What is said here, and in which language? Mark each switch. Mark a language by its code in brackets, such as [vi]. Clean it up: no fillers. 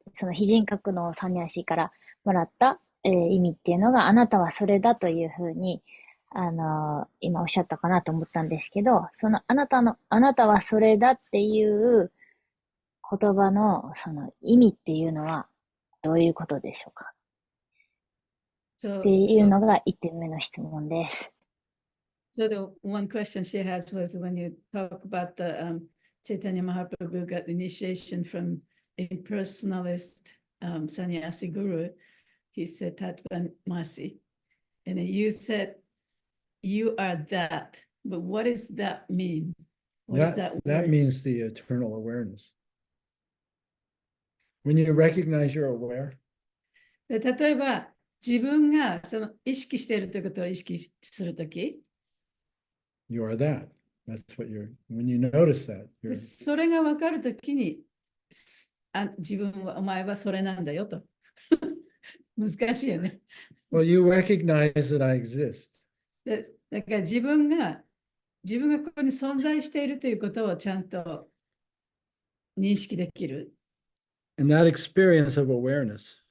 [ja] その非人格のサニャシからもらった、意味っていうのが、あなたはそれだというふうに、今おっしゃったかなと思ったんですけど、そのあなたはそれだっていう言葉のその意味っていうのはどういうことでしょうかっていうのが1点目の質問です。 [en] So the one question she has was when you talk about the Chaitanya Mahaprabhu got the initiation from a personalist sannyasi guru, he said Tattva Masi. And then you said you are that. But what does that mean? What does that That word? means the eternal awareness. When you recognize you're aware, [ja] で例えば自分がその意識しているということを意識するとき、 [en] you are that. That's what when you notice that, [ja] でそれが分かるときに自分はお前はそれなんだよと。難しいよね。 [en] well, you recognize that I exist. [ja] だから自分がここに存在しているということをちゃんと認識できる。 [en] And that experience of awareness